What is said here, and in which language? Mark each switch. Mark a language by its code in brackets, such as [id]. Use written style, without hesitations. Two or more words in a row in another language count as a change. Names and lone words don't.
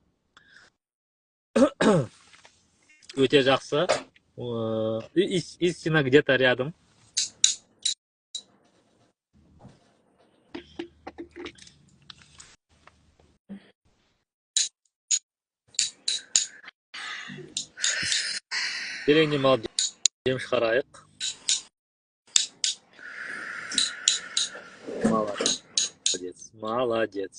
[kk] Өте жақсы. [ru] Истина где-то рядом. [kk] Тереңнен алып дем шығарайық. Молодец.